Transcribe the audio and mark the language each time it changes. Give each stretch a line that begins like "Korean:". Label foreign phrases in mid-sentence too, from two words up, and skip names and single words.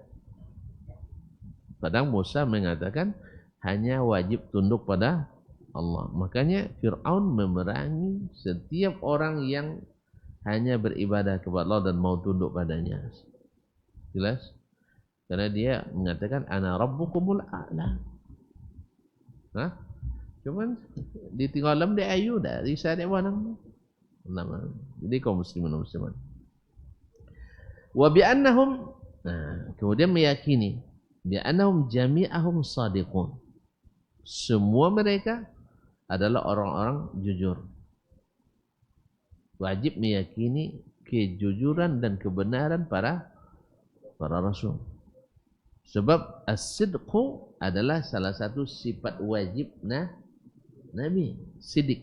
Indonesian: Padahal Musa mengatakan hanya wajib tunduk pada Allah. Makanya Fir'aun memerangi setiap orang yang hanya beribadah kepada Allah dan mau tunduk padanya. Jelas? Karena dia mengatakan
Arabic: أنا ربكم الأعلى. Hah?
Minangkabau: Cuman ditinggalam di ayu dah, risau dek wanang.
Indonesian: Nama. Jadi kaum muslimin dan muslimat.
Arabic: وبأنهم,
Indonesian: kemudian meyakini
Arabic: بأنهم جميعهم صادقون.
Indonesian: Semua mereka adalah orang-orang jujur. Wajib meyakini kejujuran dan kebenaran para rasul. Sebab as-sidqu adalah salah satu sifat wajib Nabi, sidik.